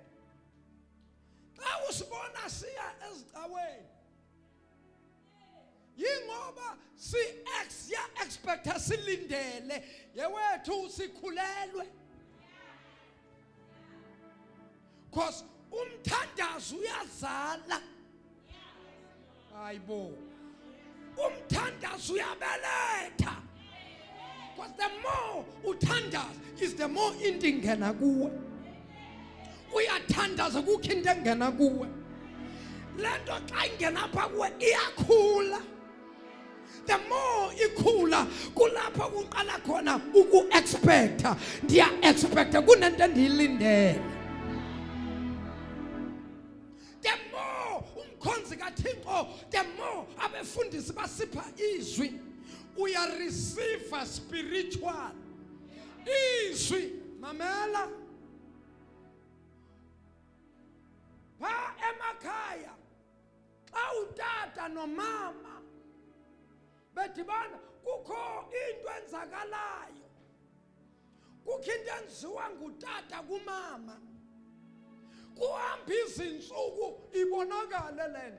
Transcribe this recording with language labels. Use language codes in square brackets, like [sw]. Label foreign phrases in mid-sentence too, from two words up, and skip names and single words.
[xh] Xa usibona siya ezicaweni, yingoba expecta silindele yewethu sikhulelwe. Because umthandazo uyazala. Hayibo. Umthandazo uyabeletha. [en] Because the more uthandaza is the more [xh] into ingena kuwe. Uyathandaza kukho into engena kuwe. Lento xa ingena pha kuwe iyakhula. [en] The more [xh] ikhula kulapha uqala khona uku-expecta. Ndiya-expecta kunento endiyilindele. [en] The more [xh] umkhonzi kaThixo, [en] the more [xh] abefundisi basipha izwi, uya [en] receive spiritual [xh] izwi. Mamela pha emakhaya xa utata nomama bedibana kukho into enzakalayo, kukho into enziwa ngutata kumama, kuhamba izinsuku ibonakale lento.